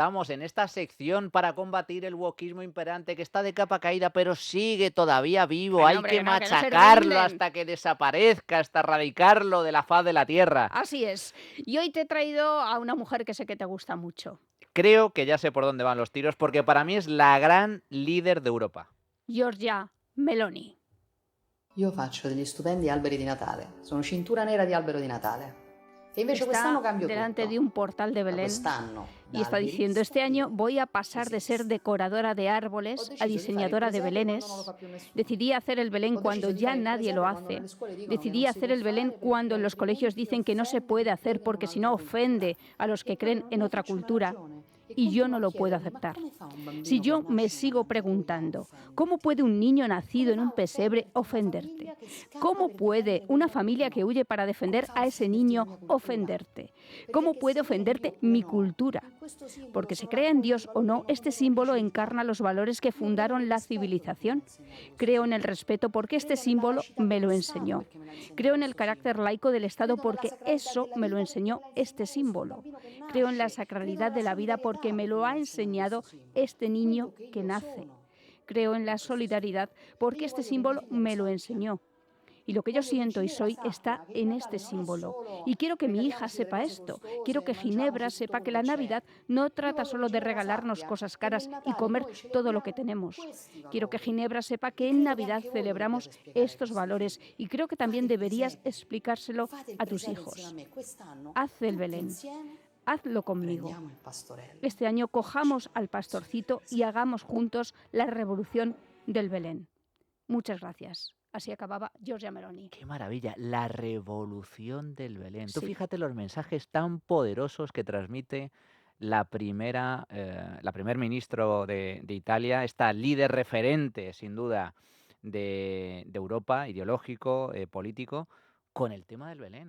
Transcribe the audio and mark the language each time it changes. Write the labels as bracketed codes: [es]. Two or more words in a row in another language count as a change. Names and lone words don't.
[es] estamos en esta sección para combatir el wokismo imperante que está de capa caída, pero sigue todavía vivo. Que no, Hay hombre, que que no se machacarlo rinden. hasta que desaparezca, hasta erradicarlo de la faz de la tierra. Así es. Y hoy te he traído a una mujer que sé que te gusta mucho. Creo que ya sé por dónde van los tiros, porque para mí es la gran líder de Europa. Giorgia Meloni. [it] Io faccio degli stupendi alberi di Natale, sono cintura nera di albero di Natale. E invece quest'anno [es] Está [it] cambio [es] delante de un [it] tutto. [es] portal de [it] Da [es] Belén [it] quest'anno, [es] y [it] da [es] está diciendo, este [it] alberista, [es] año [it] io [es] voy a pasar de ser [it] esorcista. [es] decoradora de [it] Ho [es] árboles a [it] deciso di fare il [es] diseñadora de [it] presepe quando non lo [es] belenes. [it] fa più nessuno. [es] Decidí hacer el Belén [it] Ho [es] cuando [it] deciso di [es] ya [it] fare il [es] nadie lo [it] presepe quando [es] hace. [it] nelle scuole dicono che [es] Decidí [it] non si [es] hacer [it] può [es] el Belén [it] fare perché [es] cuando en los colegios [it] altrimenti [es] dicen que no se puede [it] offende chi [es] hacer [it] crede in [es] porque si no [it] un'altra cultura. [es] ofende a los [it] E [es] que [it] poi [es] creen [it] non [es] en [it] ne [es] otra [it] faccio una [es] cultura. [it] ragione e [es] Y yo [it] continuo [es] no [it] a [es] lo puedo [it] chiedermi: ma [es] aceptar. [it] come fa un [es] Si [it] bambino che [es] yo me [it] nasce nella [es] sigo [it] mangiatoia a [es] preguntando, ¿cómo [it] offenderti? [es] puede un niño [it] Come [es] nacido en [it] fa a [es] un pesebre [it] offenderti una [es] ofenderte? [it] famiglia che scapa [es] ¿Cómo [it] per [es] puede [it] difendere quei [es] una [it] valori [es] familia que [it] no? [es] huye para [it] Come [es] defender [it] fa a [es] a ese [it] offenderti la [es] niño [it] mia cultura? [es] ofenderte? [it] Perché [es] ¿Cómo [it] che [es] puede [it] sia vero [es] ofenderte [it] oppure [es] mi [it] no, [es] cultura? [it] questo simbolo [es] Porque se crea en [it] sovrappone i [es] Dios o [it] valori [es] no, este símbolo [it] democratici di [es] encarna los [it] oggi. [es] valores que [it] Io credo nel [es] fundaron la [it] rispetto perché me l'ha [es] civilización. [it] insegnato questo [es] Creo en el [it] simbolo. [es] respeto porque este [it] Credo nella [es] símbolo [it] laicità [es] me lo [it] dello Stato [es] enseñó. [it] perché me l'ha [es] Creo [it] insegnato [es] en el [it] questo [es] carácter [it] simbolo. [es] laico del Estado [it] Credo nella [es] porque [it] sacralità [es] eso [it] della [es] me lo [it] vita perché me [es] enseñó [it] l'ha [es] este [it] insegnato questo [es] símbolo. [it] bambino che [es] Creo en la [it] nasce. Credo [es] sacralidad [it] nella [es] de la vida [it] solidarietà [es] porque me [it] perché [es] lo [it] me l'ha [es] ha [it] insegnato questo [es] enseñado [it] simbolo. [es] este niño [it] Credo che [es] que [it] io [es] nace. [it] sono [es] Creo en la [it] questo [es] solidaridad [it] simbolo e [es] porque [it] io [es] este [it] voglio che mia [es] símbolo [it] figlia lo [es] me lo [it] sappia. [es] enseñó. Y lo que yo [it] Voglio che [es] siento y [it] Ginevra [es] soy está [it] sappia che il [es] en este [it] Natale non è [es] símbolo. [it] solo [es] Y quiero que mi hija [it] regaliamoci delle [es] sepa [it] cose [es] esto. Quiero [it] costose, [es] que Ginebra [it] mangiamoci tutto [es] sepa [it] quello [es] que [it] che [es] la [it] c'è. [es] Navidad no [it] Io [es] trata [it] voglio che [es] solo de [it] Ginevra [es] regalarnos [it] sappia [es] cosas [it] che nel [es] caras y [it] Natale [es] comer [it] noi [es] todo lo que [it] celebriamo [es] tenemos. [it] questi [es] Quiero que [it] valori [es] Ginebra sepa [it] e [es] que en [it] credo che [es] Navidad [it] anche voi [es] celebramos [it] dobbiate spiegare a [es] estos [it] vostri [es] valores [it] figli. [es] y creo que [it] Fate [es] también [it] il [es] deberías [it] presepe, [es] explicárselo [it] fate il [es] a tus [it] presepe insieme a [es] hijos. [it] me quest'anno, [es] Haz el [it] tutti [es] Belén, [it] insieme [es] hazlo conmigo. [it] prendiamo il pastorello [es] Este año [it] e [es] cojamos [it] facciamo [es] al [it] rivoluzione del [es] pastorcito y [it] presepe. [es] hagamos juntos la revolución del Belén. Muchas gracias. Así acababa Giorgia Meloni. ¡Qué maravilla! La revolución del Belén. Tú Sí. fíjate los mensajes tan poderosos que transmite la primer ministro de Italia, esta líder referente, sin duda, de Europa, ideológico, político, con el tema del Belén.